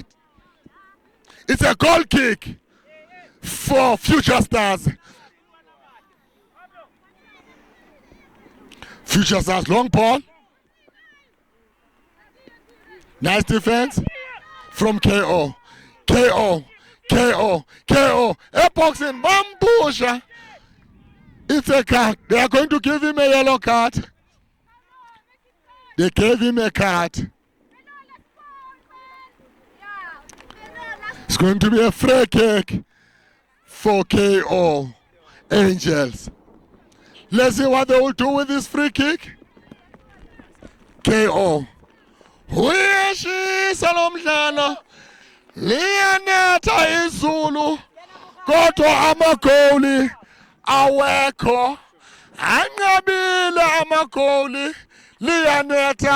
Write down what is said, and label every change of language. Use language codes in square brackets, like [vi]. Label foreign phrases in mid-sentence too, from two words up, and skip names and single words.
[en] It's a goal kick for Future Stars. Future Stars long ball. Nice defense from KO. KO. KO. KO. A boxing Bambusha. It's a card. They are going to give him a yellow card. They gave him a card. It's going to be a free kick for KO Angels. Let's see what they will do with this free kick. [zu] KO. Uyashisa lo mdlalo. Liyanetha izulu. Kodwa amagoli awekho. Anqabile amagoli. Liyanetha.